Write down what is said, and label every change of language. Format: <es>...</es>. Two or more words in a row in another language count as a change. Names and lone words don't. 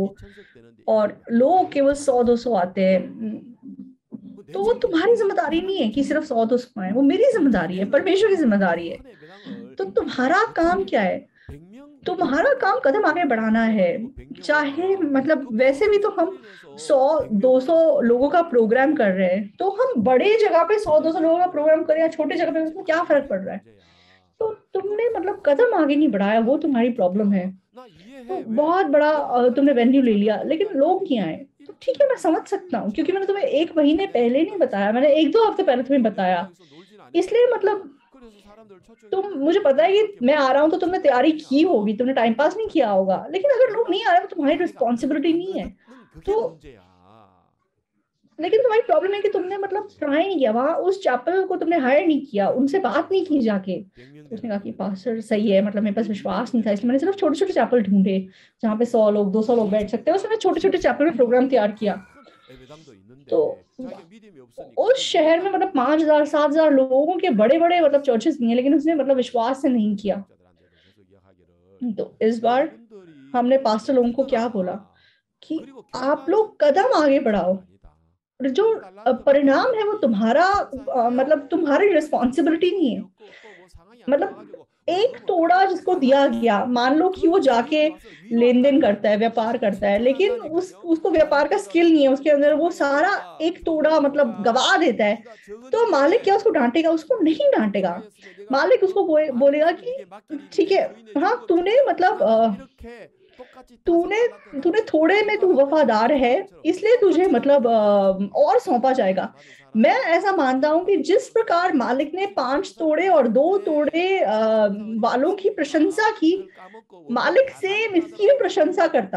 <ko>2000석 되는데</ko> <hi>और</hi> <ko>100명,</ko> <hi>लोग केवल</hi> <ko>200명</ko> <hi>100-200 आते हैं,</hi> <ko>내</ko> <hi>तो वो तुम्हारी</hi> <ko>책임이지.</ko> <hi>जिम्मेदारी नहीं है कि सिर्फ 100-200 आए, वो मेरी जिम्मेदारी है,</hi> <ko>자네는</ko> <hi>परमेश्वर की</hi> <ko>그</ko> <hi>जिम्मेदारी है।</hi> <ko>큰 예배당을</ko> <hi>तो तुम्हारा काम</hi> <ko>어차피</ko> <hi>क्या है?</hi> <ko>100명</ko> <hi>तुम्हारा काम कदम आगे बढ़ाना है।</hi> <ko>빌려가지고 100명</ko> <hi>चाहे</hi> <ko>오면</ko> <hi>मतलब</hi> <ko>그</ko> <hi>वैसे भी</hi> <ko>큰</ko> <hi>तो हम</hi> <ko>스크린에서 100명 100-200 오라고</ko> <hi>लोगों का प्रोग्राम कर रहे हैं, तो हम बड़े जगह पे 100-200 लोगों का प्रोग्राम करें या छोटे जगह पे, उसमें क्या फर्क पड़ रहा है?</hi> <ko>문제야.</ko> <hi>तो तुमने मतलब कदम आगे नहीं बढ़ाया, वो तुम्हारी प्रॉब्लम है।</hi> <ko>나</ko> <hi>तो</hi> <ko>이해해. 왜?</ko> <hi>बहुत बड़ा</hi> <ko>내가 한 달</ko> <hi>तुमने</hi> <ko>전에</ko> <hi>वेन्यू ले</hi> <ko>자네</ko> <hi>लिया,</hi> <ko>앞에</ko> <hi>लेकिन</hi> <ko>내가</ko> <hi>लोग</hi> <ko>저기</ko> <hi>नहीं आए। तो ठीक है, मैं समझ सकता हूँ, क्योंकि मैंने तुम्हें एक महीने</hi> <ko>자네가</ko> <hi>पहले नहीं बताया, मैंने 1-2 हफ्ते पहले तुम्हें बताया।</hi> <ko>예배당에서 놀진</ko> <hi>इसलिए</hi> <ko>않았잖아.</ko> <hi>मतलब</hi> <ko>그래서 사람들</ko> <hi>तुम,</hi> <ko>초청했는데</ko> <hi>मुझे पता है</hi> <ko>그렇게</ko> <hi>कि मैं आ</hi> <ko>많은</ko> <hi>रहा हूँ तो</hi> <ko>사람이</ko> <hi>तुमने</hi> <ko>참여한 거</ko> <hi>तैयारी</hi> <ko>아니야.</ko> <hi>की होगी, तुमने</hi> <en>time pass</en> <hi>नहीं किया होगा। लेकिन अगर लोग नहीं आ रहे तो तुम्हारी</hi> <ko>자네가</ko> <hi>रिस्पॉन्सिबिलिटी नहीं है।</hi> <ko>안 그게</ko> <hi>तो</hi> <ko>문제야.</ko> <hi>लेकिन तुम्हारी प्रॉब्लम है कि तुमने मतलब ट्राई नहीं किया, वहां उस चैपल को तुमने हायर नहीं किया, उनसे बात नहीं की जाके।</hi> <ko>100명</ko> <hi>तो उसने</hi> <ko>되는</ko> <hi>कहा कि</hi> <ko>거를</ko> <hi>पास्टर सही है, मतलब मेरे पास</hi> <ko>200명</ko> <hi>विश्वास नहीं था,</hi> <ko>되는</ko> <hi>इसलिए मैंने</hi> <ko>거를</ko> <hi>सिर्फ छोटे छोटे चैपल ढूंढे जहाँ पे 100 लोग 200 लोग बैठ सकते हैं, उसमें छोटे छोटे चैपल में प्रोग्राम तैयार किया।</hi> <ko>큰 예배당도</ko> <hi>तो</hi> <ko>있는데 자기가 믿음이 없으니까</ko> <hi>उस</hi> <ko>그</ko> <hi>शहर में मतलब 5,000-7,000 लोगों के बड़े बड़े मतलब चर्चेस नहीं है, लेकिन उसने मतलब विश्वास से नहीं किया।</hi> <ko>목적자들한테도 계속 이야기하기를</ko> <hi>तो इस बार</hi> <ko>여러분들이</ko> <hi>हमने पास्टर लोगों को क्या बोला</hi> <ko>믿어라.</ko> <hi>कि</hi> <ko>그리고</ko> <hi>आप</hi> <ko>결과는</ko> <hi>लोग कदम आगे बढ़ाओ,</hi> <ko>문제가 아니다.</ko> <hi>और जो</hi> <ko>한 달란트</ko> <hi>परिणाम है वो</hi> <ko>받았는데</ko> <hi>तुम्हारा</hi> <ko>감사해요.</ko> <hi>मतलब तुम्हारी</hi> <ko>그래서</ko> <hi>रिस्पॉन्सिबिलिटी नहीं है।</hi> <ko>없고 또 뭐 상황이 안</ko> <hi>मतलब</hi> <ko>좋아가지고</ko> <hi>एक</hi> <ko>그러면</ko> <hi>तोड़ा</hi> <ko>그거</ko> <hi>जिसको दिया गया,</hi> <ko>상황에서</ko> <hi>मान लो कि वो</hi> <ko>그분이</ko> <hi>जाके</hi> <ko>여기 와서</ko> <hi>लेन देन</hi> <ko>위로한다니까</ko> <hi>करता है, व्यापार करता है, लेकिन</hi> <ko>칭찬한다니까요.</ko> <hi>उसको व्यापार का स्किल नहीं है,</hi> <ko>잘못해가지고</ko> <hi>उसके अंदर वो</hi> <ko>상황이</ko> <hi>सारा</hi> <ko>좋아.</ko> <hi>एक तोड़ा मतलब गवा</hi> <ko>할렐루야.</ko> <hi>देता है।</hi> <ko>네가</ko> <hi>तो मालिक क्या</hi> <ko>적은일에</ko> <hi>उसको डांटेगा? उसको नहीं डांटेगा।</hi> <ko>합격하였으면 네가</ko> <hi>मालिक उसको</hi> <ko>많은</ko> <hi>बोलेगा</hi> <ko>것을</ko> <hi>कि</hi> <ko>네게 맡기리니</ko> <hi>ठीक</hi> <ko>내</ko> <hi>है,</hi> <ko>주인의</ko> <hi>हाँ</hi> <ko>즐겁지.</ko> <hi>तूने मतलब</hi> <ko>나는 이렇게</ko> <hi>तूने तूने थोड़े में तू वफादार है, इसलिए तुझे मतलब और सौंपा जाएगा। मैं ऐसा मानता हूं कि जिस प्रकार मालिक ने 5 तोड़े और 2 तोड़े वालों की प्रशंसा की, मालिक सेम इसकी भी प्रशंसा करता।</hi>